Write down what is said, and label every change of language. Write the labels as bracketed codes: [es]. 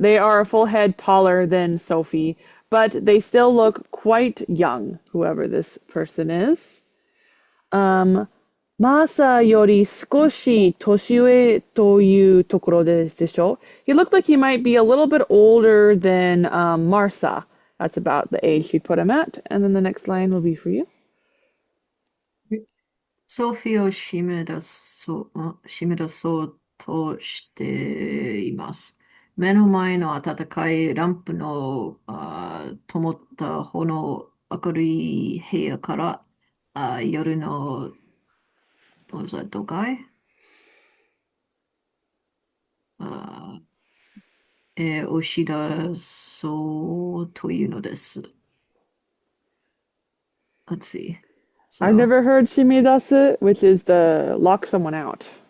[en] They are a full head taller than Sophie, but they still look quite young, whoever this person is. [ja] Um, マーサより少し年上というところでしょ? [en] He looked like he might be a little bit older than Marsa. That's about the age she put him at. And then the next line will be for you. [ja] ソフィを締め出そうとしています。目の前の温かいランプの灯った炎明るい部屋から、夜の、どうぞ、都会あ、押し出そうというのです。 [en] Let's see. I've So, never heard shimidasu, which is to lock someone out.